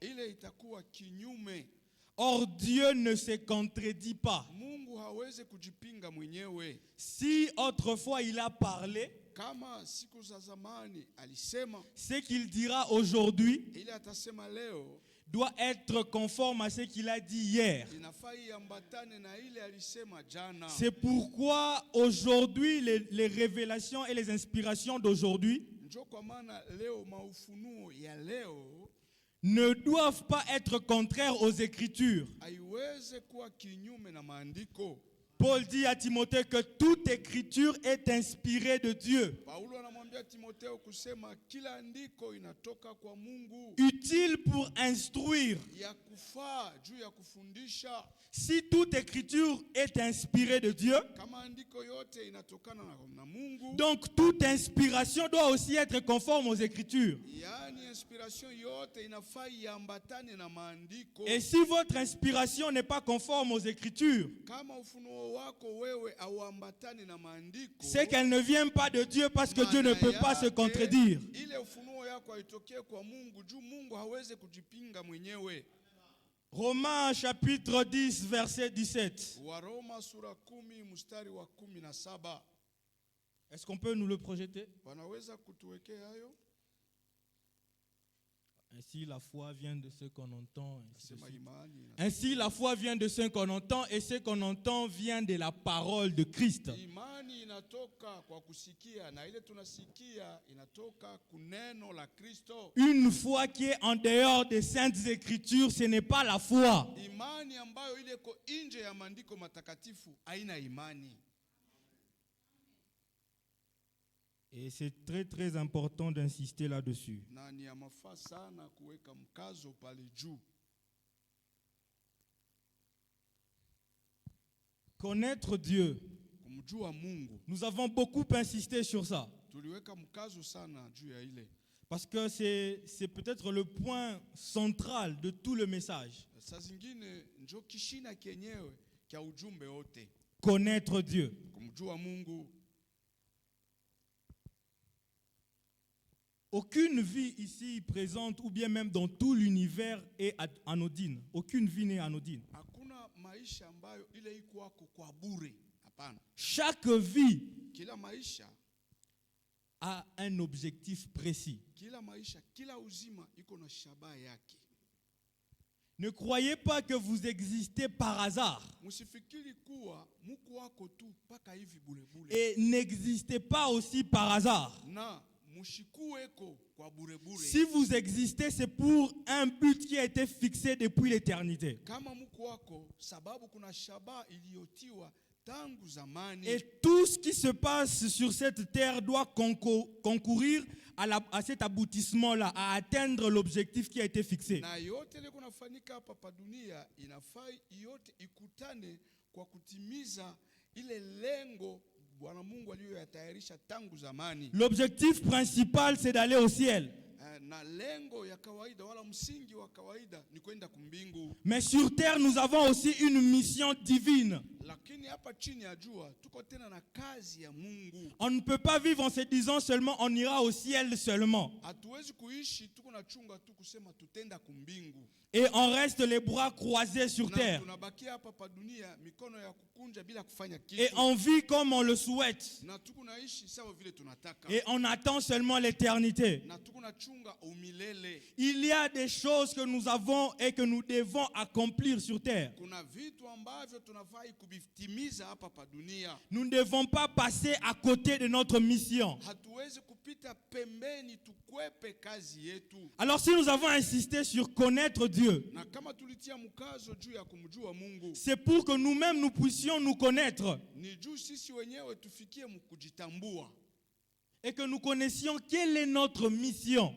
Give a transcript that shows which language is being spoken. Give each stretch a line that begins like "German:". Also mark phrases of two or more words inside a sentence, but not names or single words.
French: Or Dieu ne se contredit pas. Si autrefois il a parlé, ce qu'il dira aujourd'hui doit être conforme à ce qu'il a dit hier.
Swahili: inafaa iambatane na ile alisema jana.
French: C'est pourquoi aujourd'hui, les révélations et les inspirations d'aujourd'hui
Swahili: Njo kwa maana leo maufunuo ya leo
French: ne doivent pas être contraires aux Écritures.
Swahili: haiweze kuwa kinyume na maandiko.
French: Paul dit à Timothée que toute écriture est inspirée de Dieu,
Swahili: Paulo anamwambia Timotheo kusema kila andiko inatoka kwa Mungu,
French: utile pour instruire.
Swahili: ya kufaa juu ya kufundisha.
French: Si toute écriture est inspirée de Dieu,
Swahili: Kama andiko yote inatokana na Mungu,
French: donc toute inspiration doit aussi être conforme aux Écritures.
Swahili: yaani inspiration yote inafaa iambatane na maandiko.
French: Et si votre inspiration n'est pas conforme aux Écritures,
Swahili: Kama ufunuo wako wewe auambatane na maandiko,
French: c'est qu'elle ne vient pas de Dieu parce que Dieu ne peut pas se contredire.
Swahili: ile ufunuo yako haitokee kwa Mungu juu Mungu hawezi kujipinga mwenyewe.
French: Romains chapitre 10 verset 17.
Swahili: Waroma sura 10 mstari wa 17.
French: Est-ce qu'on peut nous le projeter?
Swahili: Wanaweza kutuwekea hayo?
French: Ainsi la foi vient de ce qu'on entend.
Swahili: Nasema imani.
French: Ainsi la foi vient de ce qu'on entend et ce qu'on entend vient de la parole de Christ.
Swahili: Imani inatoka kwa kusikia na ile tunasikia inatoka kuneno la Kristo.
French: Une foi qui est en dehors des saintes écritures, ce n'est pas la foi.
Swahili: Imani ambayo ile iko nje ya maandiko matakatifu haina imani.
French: Et c'est très très important d'insister là-dessus.
Swahili: Na ni ya mafaa sana kuweka mkazo pale juu.
French: Connaître Dieu.
Swahili: Kumjua Mungu.
French: Nous avons beaucoup insisté sur ça.
Swahili: Tuliweka mkazo sana juu ya ile.
French: Parce que c'est peut-être le point central de tout le message.
Swahili: Saa zingine njo kishina kenyewe kia ujumbe wote.
French: Connaître Dieu.
Swahili: Kumjua Mungu.
French: Aucune vie ici présente ou bien même dans tout l'univers est anodine. Aucune vie n'est anodine.
Swahili: Hakuna maisha ambayo ile iko wako kwa bure. Hapana.
French: Chaque vie
Swahili: Kila maisha
French: a un objectif précis.
Swahili: Kila maisha, kila uzima iko na shabaha yake.
French: Ne croyez pas que vous existez par hasard.
Swahili: Msifikiri kuwa muko wako tu paka hivi bure bure.
French: Et n'existez pas aussi par hasard.
Swahili: Na mushikuweko kwa bure bure.
French: Si vous existez, c'est pour un but qui a été fixé depuis l'éternité.
Swahili: Kama muko wako sababu kuna shabaha iliyotiwa tangu zamani.
French: Et tout ce qui se passe sur cette terre doit concourir à cet aboutissement-là, à atteindre l'objectif qui a été fixé.
Swahili: Na yote ile kunafanyika hapa pa dunia inafaa yote ikutane kwa kutimiza ile lengo Bwana Mungu aliyoyatayarisha tangu zamani.
French: L'objectif principal, c'est d'aller au ciel.
Swahili: Na lengo ya kawaida wala msingi wa kawaida ni kwenda kumbingu.
French: Mais sur terre, nous avons aussi une mission divine.
Swahili: Lakini hapa chini ya jua tuko tena na kazi ya Mungu.
French: On ne peut pas vivre en se disant seulement on ira au ciel seulement.
Swahili: Hatuwezi kuishi tuko na chunga tu kusema tutenda kumbingu.
French: Et on reste les bras croisés sur terre.
Swahili: Tunabakia hapa pa dunia mikono ya kukunja bila kufanya kitu.
French: Et on vit comme on le souhaite.
Swahili: Na tuko naishi sawa vile tunataka.
French: Et on attend seulement l'éternité.
Swahili: Na tuko na chunga umilele.
French: Il y a des choses que nous avons et que nous devons accomplir sur terre.
Swahili: Kuna vitu ambavyo tunafaa kuvitimiza hapa pa dunia.
French: Nous ne devons pas passer à côté de notre mission.
Swahili: Hatuwezi kupita pembeni tukwepe kazi yetu.
French: Alors si nous avons insisté sur connaître Dieu,
Swahili: Na kama tulitia mkazo juu ya kumjua Mungu,
French: c'est pour que nous-mêmes nous puissions nous connaître
Swahili: ni juu sisi wenyewe tufikie mkujitambua.
French: et que nous connaissions quelle est notre mission.